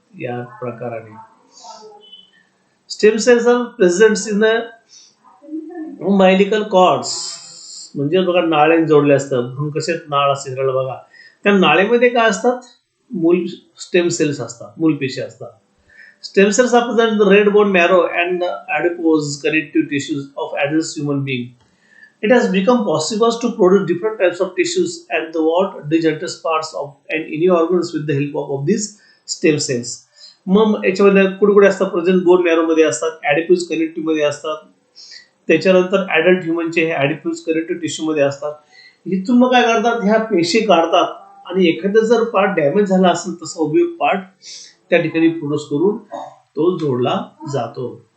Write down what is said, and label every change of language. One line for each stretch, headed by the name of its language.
Marathi: या प्रकाराने
English: stem cells are present in the umbilical cords,
Marathi: म्हणजे बघा नाळ्याने जोडले असतात. म्हणून कसे नाळ असते बघा, त्या नाळेमध्ये काय असतात, मूल स्टेम सेल्स असतात, मूलपेशी असतात.
English: Stem cells represent the red bone marrow and the adipose connective tissues of adult human being. It has become possible to produce different types of tissues and the what degenerative parts of and any organs with the help of these stem cells.
Marathi: मग याच्यामध्ये कुठे असतात, present bone marrow मध्ये असतात, ॲडिपोज connective मध्ये असतात. त्याच्यानंतर adult ह्युमनचे हे ॲडिपोज कनेक्टिव्ह टिश्यू मध्ये असतात. इथून मग काय करतात, ह्या पेशी काढतात आणि एखादा जर पार्ट डॅमेज झाला असेल तसा उभे पार्ट त्या ठिकाणी प्रोड्यूस करून तो जोडला जातो.